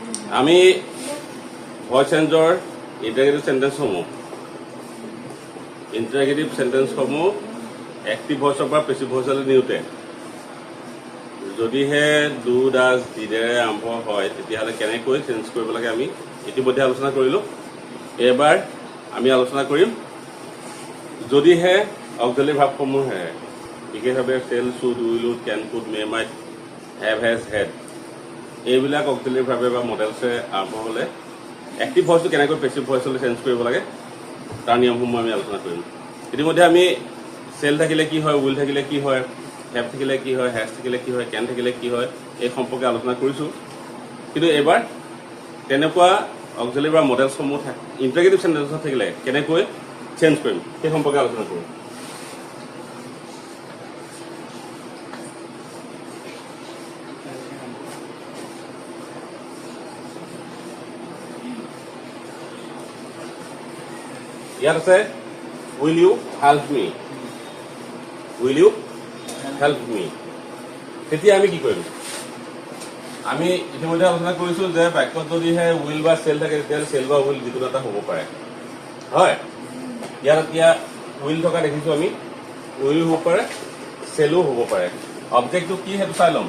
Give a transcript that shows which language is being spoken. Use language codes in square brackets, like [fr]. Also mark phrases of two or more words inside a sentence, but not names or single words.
[as] আমি [en] voice change interrogative sentences active voice [as] পৰা [en] passive voice [as] নিওঁতে যদিহে [en] do does did [as] আৰম্ভ হয় তেতিয়াহ'লে কেনেকৈ চেঞ্জ কৰিব লাগে আমি ইতিমধ্যে আলোচনা কৰিলোঁ। এইবাৰ আমি আলোচনা কৰিম যদিহে [en] auxiliary verbs [as] বিশেষভাৱে চেল, [en] should, will, would, can, could, may, might, have, has, had [as] এইবিলাক [en] auxiliary verb [as] বা মডেলছে আৰম্ভ হ'লে [en] active voice [as] কেনেকৈ [en] passive voice change [as] কৰিব লাগে তাৰ নিয়মসমূহ আমি আলোচনা কৰিম। ইতিমধ্যে আমি চেল থাকিলে কি হয়, উইল থাকিলে কি হয়, হেভ থাকিলে কি হয়, হেজ থাকিলে কি হয়, কেন থাকিলে কি হয় এই সম্পৰ্কে আলোচনা কৰিছোঁ। কিন্তু এইবাৰ তেনেকুৱা অক্সিলাৰী বা মডেলছসমূহ [en] interrogative sentence [as] থাকিলে কেনেকৈ চেঞ্জ কৰিম সেই সম্পৰ্কে আলোচনা কৰোঁ। ইয়াত আছে [en] will you help me, will you help me. [as] তেতিয়া আমি কি কৰিম? আমি ইতিমধ্যে আলোচনা কৰিছোঁ যে বাক্যত যদিহে উইল বা চেল থাকে তেতিয়াহ'লে চেল বা উইল যিকোনো এটা হ'ব পাৰে, হয়। ইয়াত এতিয়া উইল থকা দেখিছোঁ আমি, উইল হ'ব পাৰে, চেলো হ'ব পাৰে। অবজেক্টটো কি সেইটো চাই ল'ম।